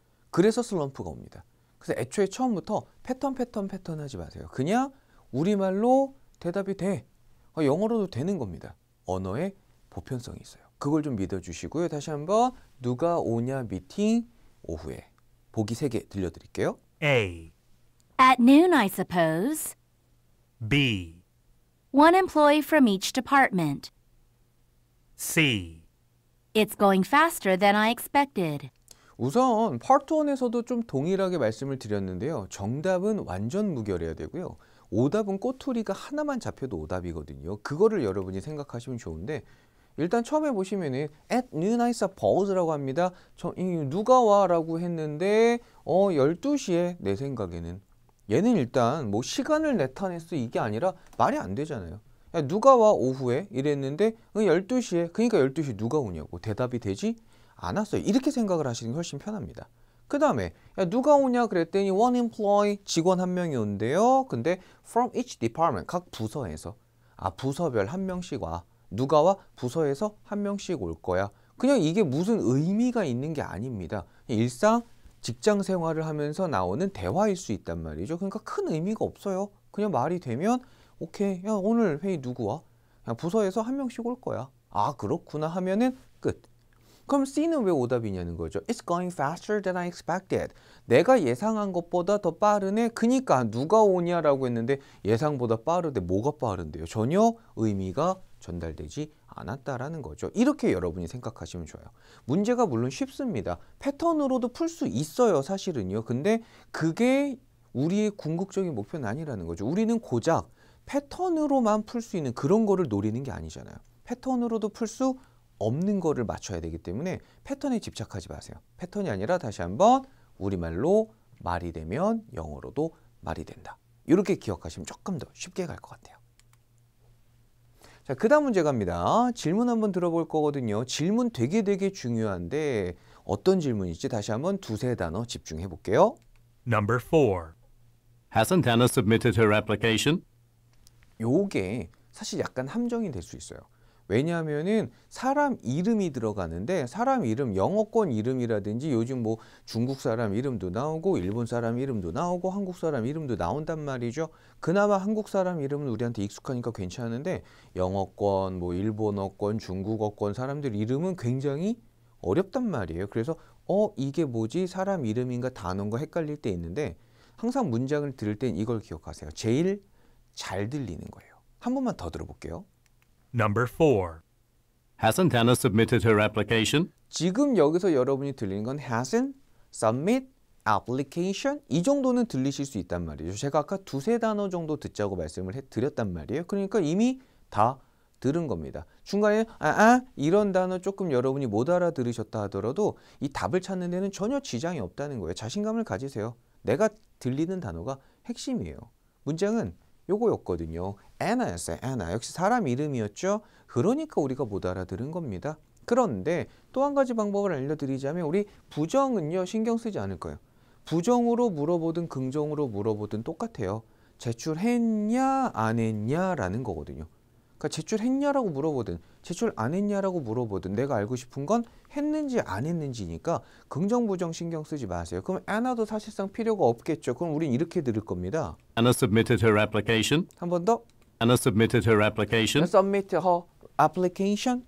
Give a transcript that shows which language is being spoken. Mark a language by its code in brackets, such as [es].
[ko] 그래서 슬럼프가 옵니다. 그래서 애초에 처음부터 패턴 하지 마세요. 그냥 우리말로 대답이 돼. 영어로도 되는 겁니다. 언어의 보편성이 있어요. 그걸 좀 믿어주시고요. 다시 한번 누가 오냐 미팅 오후에 보기 3개 들려드릴게요. [en] A, At noon, I suppose. B, One employee from each department. C, It's going faster than I expected. [ko] 우선 파트 1에서도 좀 동일하게 말씀을 드렸는데요. 정답은 완전 무결해야 되고요. 오답은 꼬투리가 하나만 잡혀도 오답이거든요. 그거를 여러분이 생각하시면 좋은데 일단 처음에 보시면은 [en] at noon I suppose [ko] 라고 합니다. 누가 와라고 했는데 12시에 내 생각에는 얘는 일단 뭐 시간을 나타냈어 이게 아니라 말이 안 되잖아요. 야, 누가 와 오후에 이랬는데 12시에 그러니까 12시 누가 오냐고 대답이 되지 않았어요. 이렇게 생각을 하시는 게 훨씬 편합니다. 그 다음에 누가 오냐 그랬더니 [en] one employee [ko] 직원 1명이 온대요. 근데 [en] from each department [ko] 각 부서에서 부서별 1명씩 와. 누가 와? 부서에서 1명씩 올 거야. 그냥 이게 무슨 의미가 있는 게 아닙니다. 일상 직장 생활을 하면서 나오는 대화일 수 있단 말이죠. 그러니까 큰 의미가 없어요. 그냥 말이 되면 오케이 야 오늘 회의 누구 와? 그냥 부서에서 1명씩 올 거야. 그렇구나 하면은 끝. 그럼 C는 왜 오답이냐는 거죠. [en] It's going faster than I expected. [ko] 내가 예상한 것보다 더 빠르네. 그니까 누가 오냐라고 했는데 예상보다 빠르대. 뭐가 빠른데요? 전혀 의미가 전달되지 않았다라는 거죠. 이렇게 여러분이 생각하시면 좋아요. 문제가 물론 쉽습니다. 패턴으로도 풀 수 있어요. 사실은요. 근데 그게 우리의 궁극적인 목표는 아니라는 거죠. 우리는 고작 패턴으로만 풀 수 있는 그런 거를 노리는 게 아니잖아요. 패턴으로도 풀 수 없는 거를 맞춰야 되기 때문에 패턴에 집착하지 마세요. 패턴이 아니라 다시 한번 우리말로 말이 되면 영어로도 말이 된다. 이렇게 기억하시면 조금 더 쉽게 갈 것 같아요. 자, 그 다음 문제 갑니다. 질문 한번 들어볼 거거든요. 질문 되게 중요한데 어떤 질문일지 다시 한번 2-3 단어 집중해 볼게요. [en] Number 4, Hasn't Anna submitted her application? [ko] 요게 사실 약간 함정이 될 수 있어요. 왜냐하면은 사람 이름이 들어가는데 사람 이름 영어권 이름이라든지 요즘 뭐 중국 사람 이름도 나오고 일본 사람 이름도 나오고 한국 사람 이름도 나온단 말이죠. 그나마 한국 사람 이름은 우리한테 익숙하니까 괜찮은데 영어권, 뭐 일본어권, 중국어권 사람들 이름은 굉장히 어렵단 말이에요. 그래서 이게 뭐지? 사람 이름인가 단어인가 헷갈릴 때 있는데 항상 문장을 들을 땐 이걸 기억하세요. 제일 잘 들리는 거예요. 한 번만 더 들어볼게요. [en] Number 4, Hasn't Anna submitted her application? [ko] 지금 여기서 여러분이 들리는 건 hasn't, submit, application 이 정도는 들리실 수 있단 말이죠. 제가 아까 2-3 단어 정도 듣자고 말씀을 드렸단 말이에요. 그러니까 이미 다 들은 겁니다. 중간에 이런 단어 조금 여러분이 못 알아들으셨다 하더라도 이 답을 찾는 데는 전혀 지장이 없다는 거예요. 자신감을 가지세요. 내가 들리는 단어가 핵심이에요. 문장은 요거였거든요. Anna였어요. Anna. 역시 사람 이름이었죠. 그러니까 우리가 못 알아들은 겁니다. 그런데 또 한 가지 방법을 알려드리자면 우리 부정은요. 신경 쓰지 않을 거예요. 부정으로 물어보든 긍정으로 물어보든 똑같아요. 제출했냐 안 했냐 라는 거거든요. 그러니까 제출했냐라고 물어보든 제출 안 했냐라고 물어보든 내가 알고 싶은 건 했는지 안 했는지니까 긍정 부정 신경 쓰지 마세요. 그럼 Anna도 사실상 필요가 없겠죠. 그럼 우린 이렇게 들을 겁니다. [en] Anna submitted her application. [ko] 한 번 더. [en] Anna submitted her application. Submit her application.